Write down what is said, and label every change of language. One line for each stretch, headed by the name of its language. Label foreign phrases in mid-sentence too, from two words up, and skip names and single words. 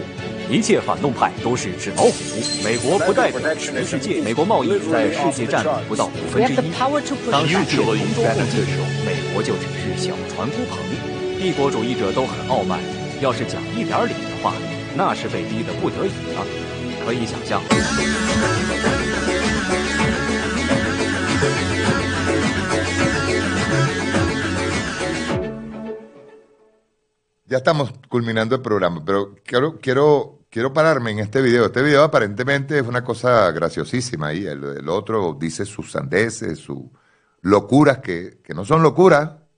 Chinese: 一切反动派都是纸老虎。美国不代表全世界，美国贸易在世界占比不到1/5。当世界同舟共济时，美国就只是小船孤篷。帝国主义者都很傲慢，要是讲一点理的话，那是被逼得不得已了。可以想象。
Spanish: Ya estamos culminando el programa, pero quiero pararme en este video. Este video aparentemente es una cosa graciosísima y el otro dice sus sandeces, sus locuras que no son locuras.